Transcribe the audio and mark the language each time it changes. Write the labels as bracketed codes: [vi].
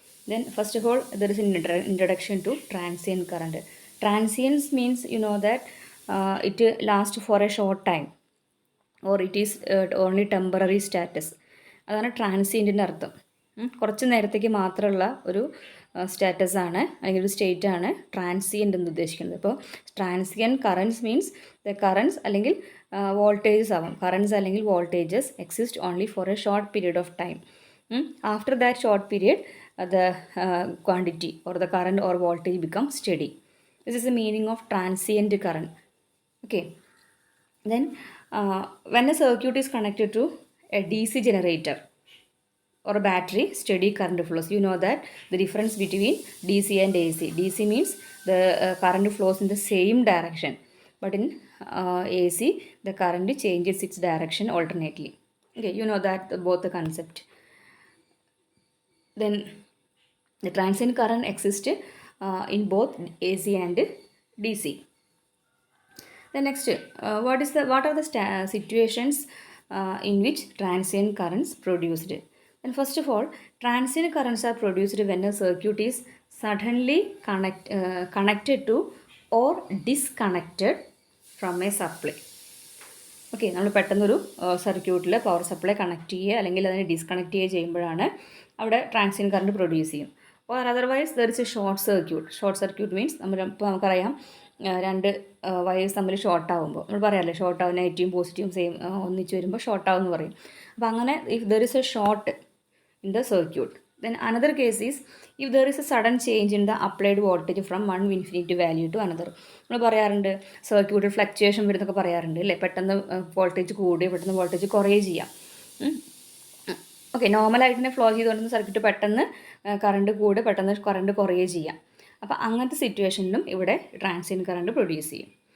[en] Then first of all, there is an introduction to transient current. Transients means you know that it lasts for a short time or it is only temporary status. [ml] അതാണ് ട്രാൻസിയൻറ്റിൻ്റെ അർത്ഥം. കുറച്ച് നേരത്തേക്ക് മാത്രമുള്ള ഒരു status ആണ് അല്ലെങ്കിൽ ഒരു state ആണ് ട്രാൻസിയൻ്റ് എന്ന് ഉദ്ദേശിക്കുന്നത്. അപ്പോൾ [en] transient currents means the currents [ml] അല്ലെങ്കിൽ വോൾട്ടേജസ് ആവാം. [en] Currents അല്ലെങ്കിൽ voltages exist only for a short period of time. After that short period, the quantity or the current or voltage becomes steady. This is the meaning of transient current. Okay. Then, when a circuit is connected to a DC generator or a battery, steady current flows. You know that the difference between DC and AC. DC means the current flows in the same direction, but in AC, the current changes its direction alternately. Okay, you know that both the concept. Then the transient current exists in both AC and DC. The next, what are the situations in which transient currents produced? And first of all, transient currents are produced when a circuit is suddenly connected to or disconnected from a supply. [ml] Okay, നമ്മൾ പെട്ടെന്നൊരു സർക്യൂട്ടിൽ power supply connect ചെയ്യുക അല്ലെങ്കിൽ അതിനെ disconnect ചെയ്യുക ചെയ്യുമ്പോഴാണ് അവിടെ transient current produce ചെയ്യും. [en] Or otherwise there is a short circuit. [ml] Short circuit means ഇപ്പോൾ നമുക്കറിയാം രണ്ട് വയേഴ്സ് തമ്മിൽ ഷോർട്ട് ആകുമ്പോൾ നമ്മൾ പറയാമല്ലേ, ഷോർട്ട് ആവും, നെഗറ്റീവും പോസിറ്റീവും സെയിം ഒന്നിച്ച് വരുമ്പോൾ ഷോർട്ട് ആവും എന്ന് പറയും. അപ്പോൾ അങ്ങനെ [en] If there is a short in the circuit. Then another case is if there is a sudden change in the applied voltage from one infinity value to another. [ml] നമ്മൾ പറയാറുണ്ട് സർക്യൂട്ടിൽ ഫ്ലക്ച്വേഷൻ വരുന്നൊക്കെ പറയാറുണ്ട് അല്ലേ, പെട്ടെന്ന് വോൾട്ടേജ് കൂടുകയോ പെട്ടെന്ന് വോൾട്ടേജ് കുറയുകയോ ചെയ്യാം. ഓക്കെ, നോർമലായിട്ട് തന്നെ ഫ്ലോ ചെയ്തുകൊണ്ടിരുന്ന സർക്യൂട്ട് പെട്ടെന്ന് കറണ്ട് കൂടുക പെട്ടെന്ന് കറണ്ട് കുറയുകയോ ചെയ്യാം. അപ്പോൾ അങ്ങനത്തെ സിറ്റുവേഷനിലും ഇവിടെ ട്രാൻസിയൻറ്റ് കറണ്ട് പ്രൊഡ്യൂസ് ചെയ്യും.